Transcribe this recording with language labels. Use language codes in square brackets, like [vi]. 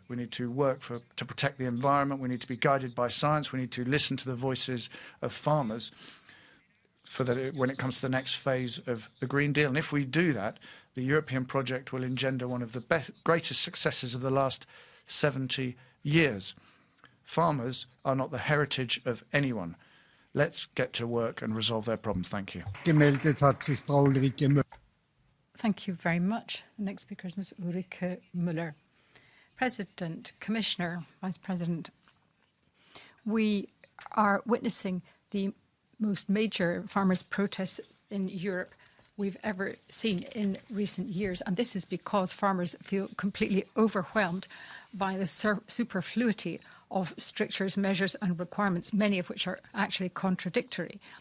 [en] We need to work to protect the environment. We need to be guided by science. We need to listen to the voices of farmers when it comes to the next phase of the Green Deal. And if we do that, the European project will engender one of the greatest successes of the last 70 years. Farmers are not the heritage of anyone. Let's get to work and resolve their problems. Thank you. [de] Gemeldet hat sich Frau Ulrike Müller. [en] Thank you very much. The next speaker is Ms. Ulrike Müller. President, Commissioner, Vice President, we are witnessing the most major farmers' protests in Europe we've ever seen in recent years. And this is because farmers feel completely overwhelmed by the superfluity of strictures, measures and requirements, many of which are actually contradictory.